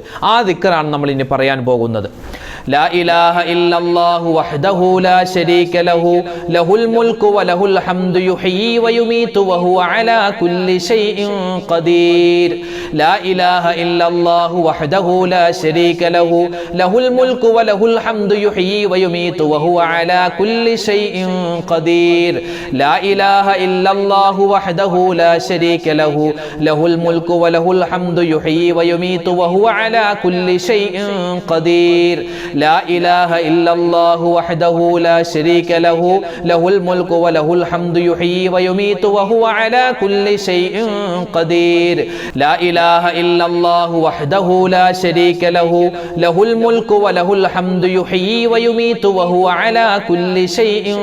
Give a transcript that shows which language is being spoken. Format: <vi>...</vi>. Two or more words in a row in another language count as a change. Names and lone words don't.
<ml>ആ ദിക്റാണ് നമ്മൾ ഇനി പറയാൻ പോകുന്നത്.</ml> <ar>لا إله إلا الله وحده لا شريك له له الملك وله الحمد يحيي ويميت وهو على كل شيء قدير. لا إله إلا الله وحده لا شريك له له الملك وله الحمد يحيي ويميت وهو وهو على كل شيء قدير لا إله إلا الله وحده لا شريك له له الملك وله الحمد يحيي ويميت وهو على كل شيء قدير لا إله إلا الله وحده لا شريك له له الملك وله الحمد يحيي ويميت وهو على كل شيء قدير لا إله إلا الله وحده لا شريك له له الملك وله الحمد يحيي ويميت وهو على كل شيء</ar>